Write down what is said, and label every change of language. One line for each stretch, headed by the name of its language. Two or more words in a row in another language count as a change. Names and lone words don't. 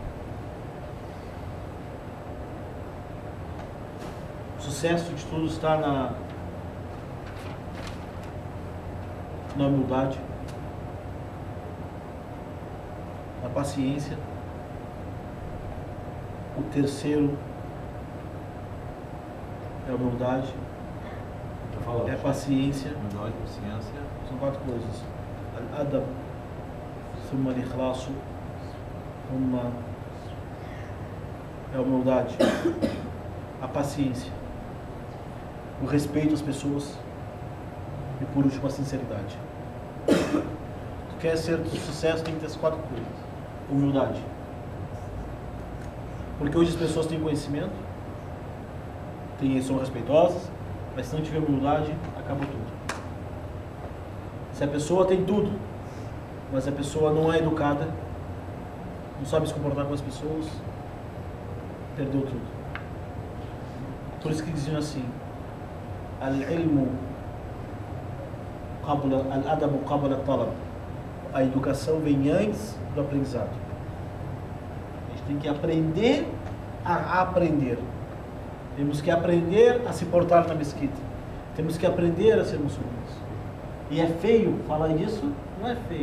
Portuguese: O sucesso de tudo está na humildade, na paciência. O terceiro é a humildade, é a paciência. Humildade, paciência. São 4 coisas.
Arabic: الأدب، ثم الإخلاص، ثم
Portuguese: é a humildade, a paciência, o respeito às pessoas e por último a sinceridade. Tu quer ser de sucesso, tem que ter essas 4 coisas. Humildade. Porque hoje as pessoas têm conhecimento, são respeitosas, mas se não tiver humildade, acabou tudo. Se a pessoa tem tudo, mas a pessoa não é educada, não sabe se comportar com as pessoas, perdeu tudo. Por isso que diziam assim:
Arabic: العلم قبل الأدب قبل الطلب.
Portuguese: A educação vem antes do aprendizado. A gente tem que aprender a aprender. Temos que aprender a se portar na mesquita. Temos que aprender a ser muçulmanos. E é feio falar isso? Não é feio.